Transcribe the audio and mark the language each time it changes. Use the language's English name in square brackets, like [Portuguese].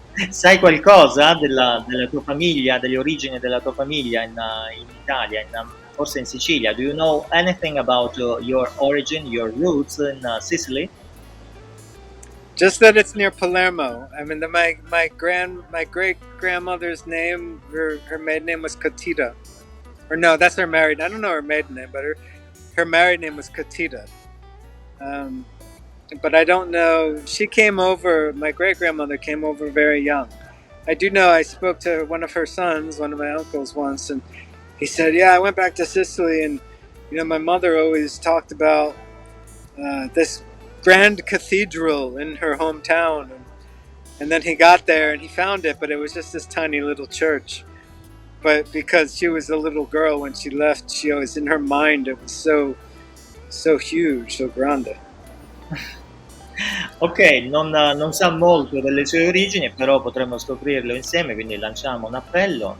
[Italian] Sai qualcosa della tua famiglia, delle origini della tua famiglia in Italia, forse in Sicilia? [English] Do you know anything about your origin, your roots in Sicily? Just that it's near Palermo. I mean, my great grandmother's name, her maiden name was Catita, or no, that's her married. I don't know her maiden name, but her married name was Catita. But I don't know. She came over. My great grandmother came over very young. I do know. I spoke to one of her sons, one of my uncles, once, and he said, "Yeah, I went back to Sicily, and my mother always talked about this grand cathedral in her hometown, and then he got there and he found it, but it was just this tiny little church. But because she was a little girl when she left, she always, in her mind, it was so huge, so grande." [Italian] Ok, non sa molto delle sue origini, però potremmo scoprirlo insieme, quindi lanciamo un appello.